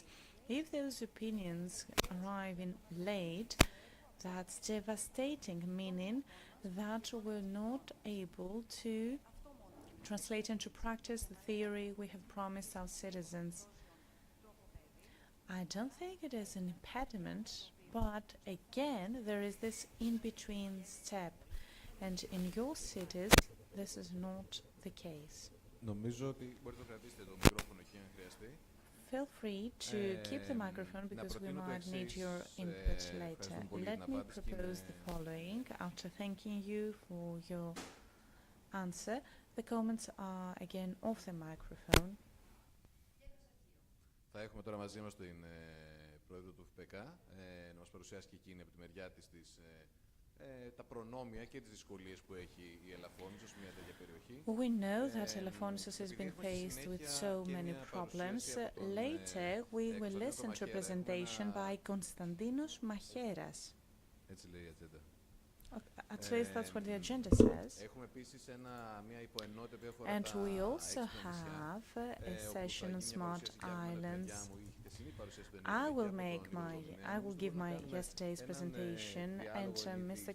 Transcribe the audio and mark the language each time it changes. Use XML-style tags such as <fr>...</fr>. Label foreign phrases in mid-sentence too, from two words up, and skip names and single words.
<en>If those opinions arrive in late, that's devastating, meaning that we're not able to translate into practice the theory we have promised our citizens. I don't think it is an impediment, but again, there is this in-between step, and in your cities, this is not the case.</en> <el>Νομίζω ότι μπορείτε να κρατήσετε το μικρόφωνο εκεί αν χρειαστεί.</el> <en>Feel free to keep the microphone because we might need your input later. Let me propose the following. After thanking you for your answer, the comments are again off the microphone.</en> <el>Θα έχουμε τώρα μαζί μας την πρόεδρο του ΦΠΚ να μας παρουσιάσει και εκείνη από τη μεριά της τα προνόμια και τις δυσκολίες που έχει η Ελαφώνησος σε μια τέτοια περιοχή.</el> <en>We know that Elafonisos has been faced with so many problems. Later, we will listen to a presentation by Konstantinos Macheras.</en> <el>Έτσι λέει η ατζέντα.</el> <en>At least that's what the agenda says. And we also have a session on smart islands. I will give my yesterday's presentation and Mr.</en>